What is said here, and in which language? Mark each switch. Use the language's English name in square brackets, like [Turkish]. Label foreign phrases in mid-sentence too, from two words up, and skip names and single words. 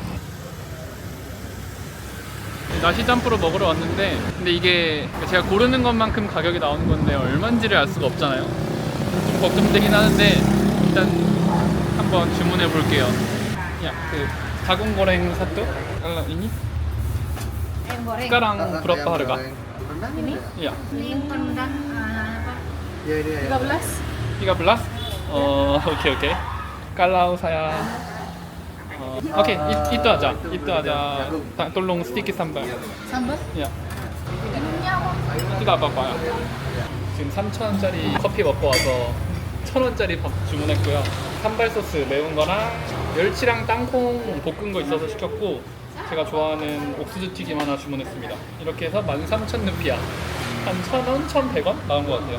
[Korean] 나시 짬뿌로 먹으러 왔는데 근데 이게 제가 고르는 것만큼 가격이 나오는 건데 얼마인지를 알 수가 없잖아요. 좀 걱정되긴 하는데 일단 한번 주문해 볼게요. 야, 그 작은 [Indonesian] goreng satu? ini? Ayam goreng. Sekarang berapa harga? Ini? Iya. Ini yang rendang apa? Iya, iya. 13. 13? [English] okay okay. [Indonesian] Kalau saya oke, itu aja. Itu aja. Tolong sedikit sambal. Sambal? Ya. Minumnya apa? tidak apa-apa. [Korean] 지금 3,000원짜리 커피 먹고 와서 1,000원짜리 밥 주문했고요. 산발 소스 매운 거랑 멸치랑 땅콩 볶은 거 있어서 시켰고 제가 좋아하는 옥수수 튀김 하나 주문했습니다. 이렇게 해서 13,000루피아 한 1,000원, 1,100원 나온 것 같아요.